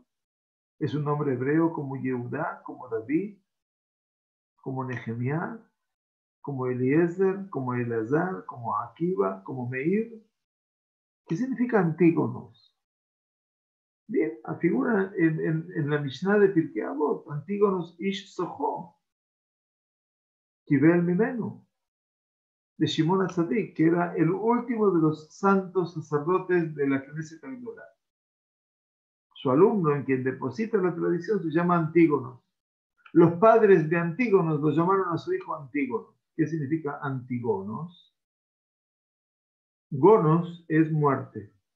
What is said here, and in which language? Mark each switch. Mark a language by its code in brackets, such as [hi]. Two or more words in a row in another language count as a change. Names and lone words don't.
[es] ¿Es un nombre hebreo como Yehudá, como David, como Nehemiah, como Eliezer, como Elazar, como Akiva, como Meir? ¿Qué significa Antígonos? Bien, figura en la Mishnah de Pirkei Avot, Antígonos ish sojo, [he] קיבל ממנו, [es] de Shimon HaTzadik, que era el último de los santos sacerdotes de la Knesset Agdolá. Su alumno, en quien deposita la tradición, se llama Antígonos. Los padres de Antígonos lo llamaron a su hijo Antígono. ¿Qué significa Antígonos? Gonos es muerte.